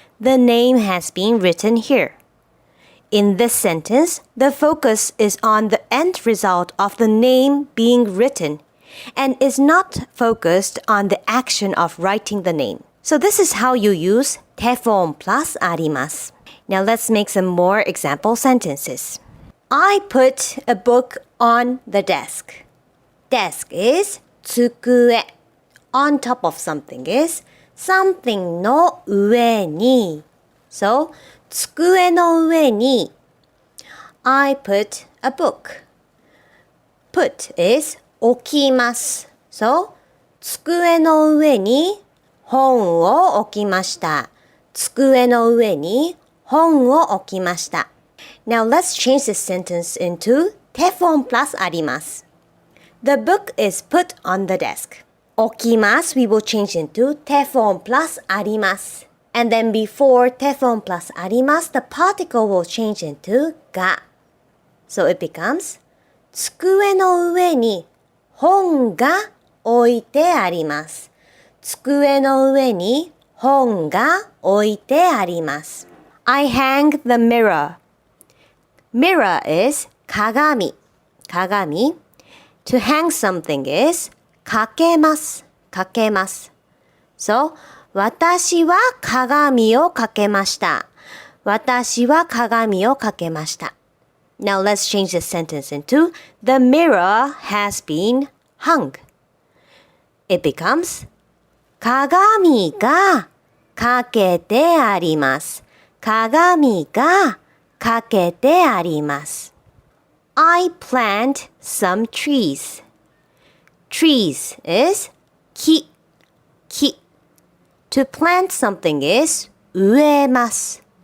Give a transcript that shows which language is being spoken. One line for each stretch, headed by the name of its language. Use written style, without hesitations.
English: The name has been written here. In this sentence, the focus is on the end result of the name being written and is not focused on the action of writing the name. So this is how you use て form plus あります。 Now let's make some more example sentences. I put a book on the desk. Desk is 机.On top of something is something の上に. So,
Japanese: 机の上に
English: I put a book. Put is 置きます.
Japanese: So, 机の上に本を置きました。机の上に本を置きました。
English: Now let's change this sentence into て form plus あります。 The book is put on the desk. 置きます we will change into て form plus あります。 And then before て form plus あります the particle will change into が。 So it becomes
Japanese: 机の上に本が置いてあります。机の上に本が置いてあります。
English: I hang the mirror.Mirror is 鏡。鏡。 To hang something is かけます。
Japanese: かけます。 So, 私は鏡をかけました。私は鏡をかけました。
English: Now let's change this sentence into the mirror has been hung. It becomes
Japanese: 鏡がかけてあります。鏡がかけてあります。
English: I plant some trees. Trees is
Japanese: 木。
English: To plant something is 植えます。